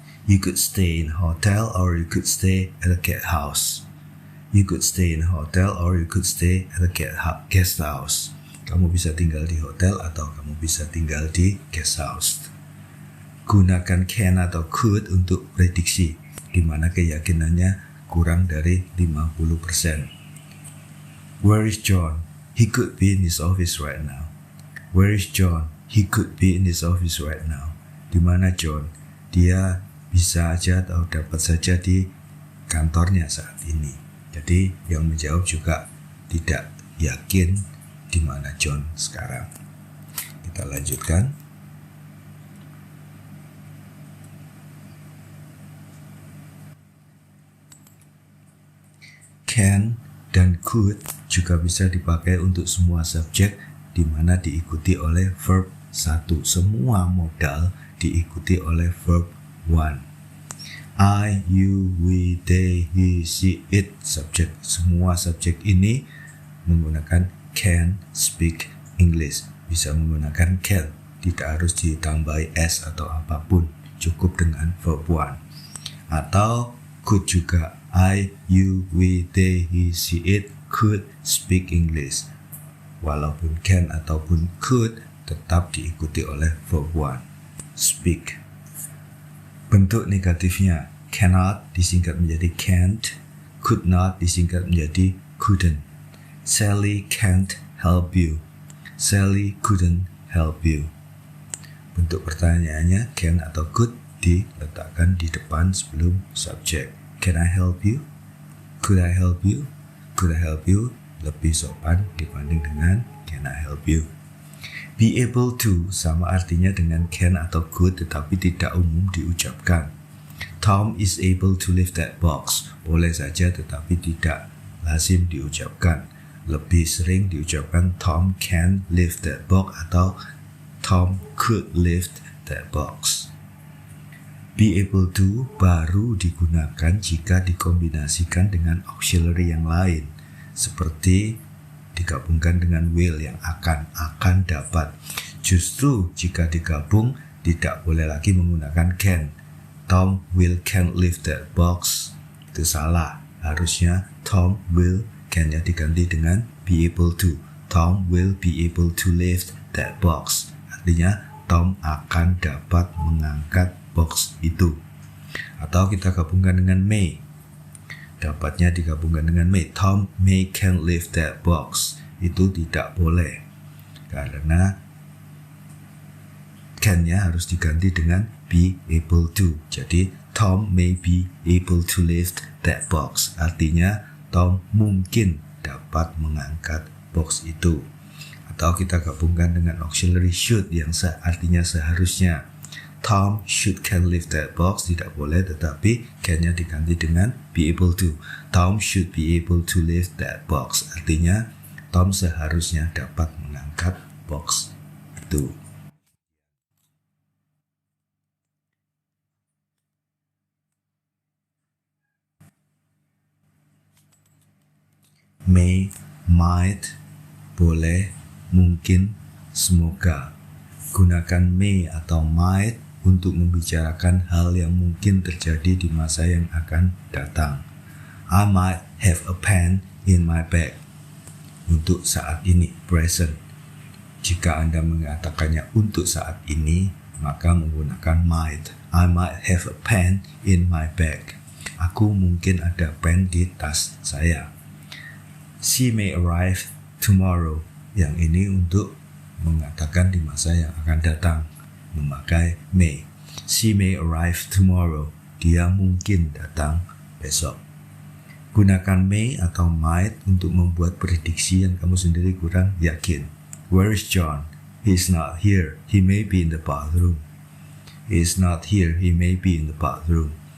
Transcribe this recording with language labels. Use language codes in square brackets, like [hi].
[en] You could stay in a hotel or you could stay at a guest house. You could stay in a hotel or you could stay at a guest house. [id] Kamu bisa tinggal di hotel atau kamu bisa tinggal di guest house. Gunakan can atau could untuk prediksi, di mana keyakinannya kurang dari 50%. Where is John? He could be in his office right now. Where is John? He could be in his office right now. Di mana John? Dia bisa aja atau dapat saja di kantornya saat ini. Jadi yang menjawab juga tidak yakin di mana John sekarang. Kita lanjutkan. Can dan could juga bisa dipakai untuk semua subjek di mana diikuti oleh verb 1. Semua modal diikuti oleh verb 1. [en] I, you, we, they, he, she, it subjek. [id] Semua subjek ini menggunakan [en] can speak English. [id] Bisa menggunakan can, tidak harus ditambahi s atau apapun, cukup dengan verb 1. Atau could juga. [en] I, you, we, they, he, she, it could speak English. [id] Walaupun can ataupun could tetap diikuti oleh verb 1. Speak. Bentuk negatifnya, cannot disingkat menjadi can't, could not disingkat menjadi couldn't. [en] Sally can't help you. Sally couldn't help you. [id] Bentuk pertanyaannya can atau could diletakkan di depan sebelum subjek. [en] Can I help you? [id] Could I help you? [en] Could I help you? [id] Lebih sopan dibanding dengan [en] can I help you? [id] Be able to sama artinya dengan can atau could tetapi tidak umum diucapkan. [en] Tom is able to lift that box. [id] Boleh saja tetapi tidak lazim diucapkan. Lebih sering diucapkan [en] Tom can lift that box atau Tom could lift that box. [id] Be able to baru digunakan jika dikombinasikan dengan auxiliary yang lain, seperti digabungkan dengan will yang akan dapat. Justru jika digabung tidak boleh lagi menggunakan can. [en] Tom will can lift that box. [id] Itu salah. Harusnya Tom will can-nya diganti dengan be able to. [en] Tom will be able to lift that box. [id] Artinya Tom akan dapat mengangkat box itu. Atau kita gabungkan dengan may. Dapatnya digabungkan dengan may. [en] Tom may can lift that box. [id] Itu tidak boleh. Karena can-nya harus diganti dengan be able to. [en] Jadi Tom may be able to lift that box. [id] Artinya Tom mungkin dapat mengangkat box itu. Atau kita gabungkan dengan auxiliary should yang artinya seharusnya. [en] Tom should can lift that box, [id] tidak boleh, tetapi can-nya diganti dengan [en] be able to. Tom should be able to lift that box. [id] Artinya Tom seharusnya dapat mengangkat box itu. May, might, boleh, mungkin, semoga. Gunakan may atau might untuk membicarakan hal yang mungkin terjadi di masa yang akan datang. [en] I might have a pen in my bag. [id] Untuk saat ini, present. Jika Anda mengatakannya untuk saat ini, maka menggunakan might. [en] I might have a pen in my bag. [id] Aku mungkin ada pen di tas saya. [en] She may arrive tomorrow. [id] Yang ini untuk mengatakan di masa yang akan datang, memakai may. [en] She may arrive tomorrow. [id] Dia mungkin datang besok. Gunakan may atau might untuk membuat prediksi yang kamu sendiri kurang yakin. [en] Where is John? He is not here. He may be in the bathroom. He is not here. He may be in the bathroom.